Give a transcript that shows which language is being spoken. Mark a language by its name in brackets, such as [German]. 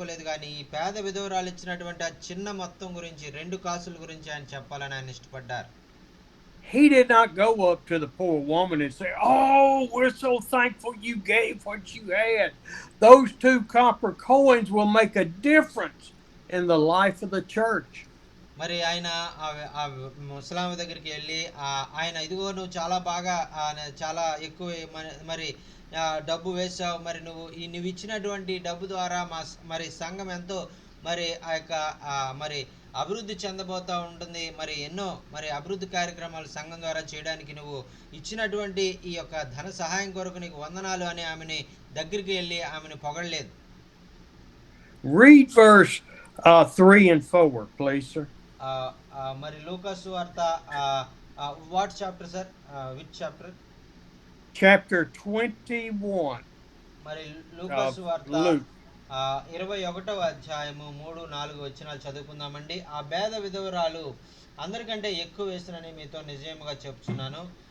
[Telugu] కానీ ఈ పేద విధవరాలు ఇచ్చినటువంటి ఆ చిన్న మొత్తం గురించి 2 కాసుల గురించి ఆయన చెప్పాలని ఆయన ఇష్టపడ్డారు. [English] he did not go up to the poor woman and say, "Oh, we're so thankful you gave what you had. Those 2 copper coins will make a difference in the life of the church." [Telugu] మరి ఆయన ఆ ముసలామె దగ్గరికి వెళ్ళి ఆయన ఇదిగో నువ్వు చాలా బాగా చాలా ఎక్కువ మరి డబ్బు వేసావు, మరి నువ్వు ఇచ్చినటువంటి డబ్బు ద్వారా మరి సంఘం ఎంతో మరి ఆ యొక్క మరి అభివృద్ధి చెందబోతూ ఉంటుంది, మరి ఎన్నో మరి అభివృద్ధి కార్యక్రమాలు సంఘం ద్వారా చేయడానికి నువ్వు ఇచ్చినటువంటి ఈ యొక్క ధన సహాయం కొరకు నీకు వందనాలు అని ఆమెని దగ్గరికి వెళ్ళి ఆమెను పొగడలేదు. Read verse 3 and 4, please, sir. మరి లూకాసు వార్త what chapter sir, which chapter? Chapter 21. మరి లూకాసు వార్త 21వ అధ్యాయము 3-4 వచనాలు చదువుకుందామండి. ఆ పేద విధవరాలు అందరికంటే ఎక్కువ వేసినని మీతో నిజముగా చెప్తున్నాను.